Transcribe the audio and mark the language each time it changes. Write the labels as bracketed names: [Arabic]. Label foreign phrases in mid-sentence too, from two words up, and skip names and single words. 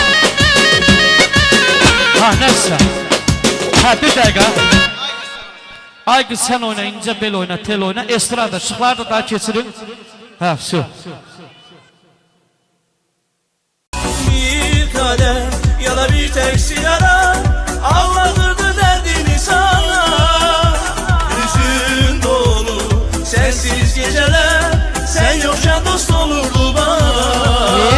[Azerbaijani] Ha nəsə. Ha bir dəqiqə. Ay qız sən oyna, incə bel oyna, tel oyna, estrada, şıqları da daha keçirin. Ha, su. [Turkish] Bir kadeh ya da bir tek sigara anlatırdı derdini sana. Hüzün dolu sensiz geceler, sen yoksan dost olurdu bana.